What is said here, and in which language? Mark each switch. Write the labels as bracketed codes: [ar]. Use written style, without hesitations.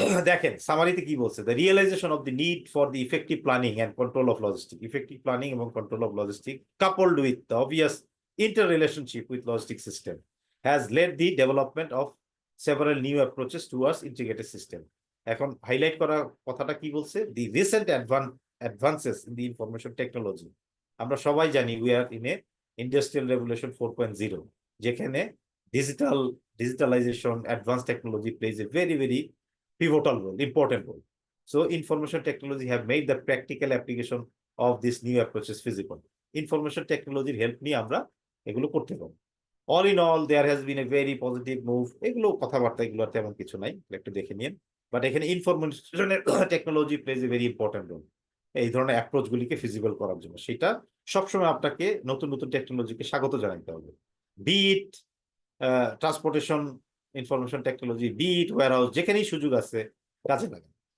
[bn] দেখেন সামারিতে কি বলছে, [en] The realisation of the need for the effective planning and control of logistic, effective planning এবং control of logistic coupled with the obvious interrelationship with logistic system has led the development of several new approaches towards integrated system। [bn] এখন highlight করা কথাটা কি বলছে, [en] the recent advances in the information technology। [bn] আমরা সবাই জানি [en] we are in a industrial revolution 4.0, যেখানে digitalization, advanced technology plays a very very pivotal role, important role. So information technology have made the practical application of these new approaches feasible. [bn] Information technology help নিয়ে আমরা এগুলো করতে পারবো। [en] All in all, there has been a very positive move. [bn] এগুলো কথাবার্তা, এগুলো তেমন কিছু নাই, একটু দেখে নিন। বাট এখানে information technology [en] plays a very important role [bn] এই ধরনের অ্যাপ্রোচ গুলিকে ফিজিবল করার জন্য। সেটা সবসময় আপনাকে নতুন নতুন টেকনোলজিকে স্বাগত জানাতে হবে, [en] be it transportation information technology, [bn] বি ইট ওয়্যারহাউস, যেখানেই সুযোগ আছে কাজে লাগে।